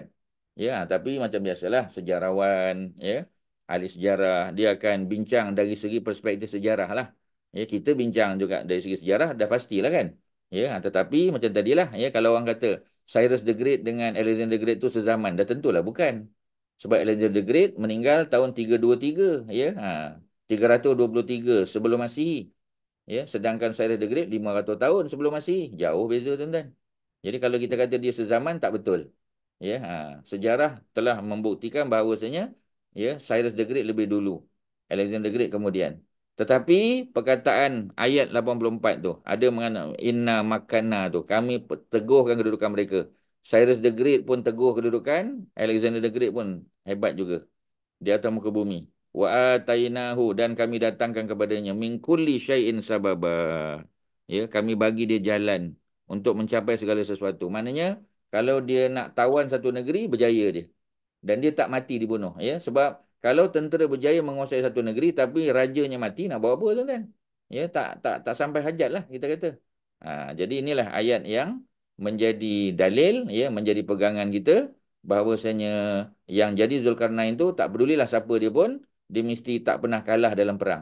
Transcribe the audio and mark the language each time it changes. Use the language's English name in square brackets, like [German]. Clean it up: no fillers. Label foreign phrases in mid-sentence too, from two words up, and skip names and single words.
[Malay] Ya, tapi macam biasalah sejarawan, ya, ahli sejarah, dia akan bincang dari segi perspektif sejarah lah. Ya, kita bincang juga dari segi sejarah, dah pastilah kan. Ya, tetapi macam tadilah, ya, kalau orang kata Cyrus the Great dengan Alexander the Great tu sezaman, dah tentulah bukan. Sebab Alexander the Great meninggal tahun 323, ya, 323 sebelum Masihi. Ya, sedangkan Cyrus the Great 500 tahun sebelum Masihi. Jauh beza, tuan-tuan. Jadi kalau kita kata dia sezaman, tak betul. Ya, sejarah telah membuktikan bahawasanya, ya, Cyrus the Great lebih dulu, Alexander the Great kemudian. Tetapi perkataan ayat 84 tu ada mengana [Arabic] إنا مكنا [Malay] tu, kami teguhkan kedudukan mereka. Cyrus the Great pun teguh kedudukan, Alexander the Great pun hebat juga di atas muka bumi. [Arabic] وآتيناه, [Malay] dan kami datangkan kepadanya [Arabic] من كل شيء سببا. [Malay] Ya, kami bagi dia jalan untuk mencapai segala sesuatu. Maknanya kalau dia nak tawan satu negeri, berjaya dia. Dan dia tak mati dibunuh, ya. Sebab kalau tentera berjaya menguasai satu negeri tapi rajanya mati, nak buat apa, tuan-tuan? Ya, tak sampai hajat lah kita kata. Jadi inilah ayat yang menjadi dalil, ya, menjadi pegangan kita bahawasanya yang jadi Zulkarnain tu tak pedulilah siapa dia pun, dia mesti tak pernah kalah dalam perang.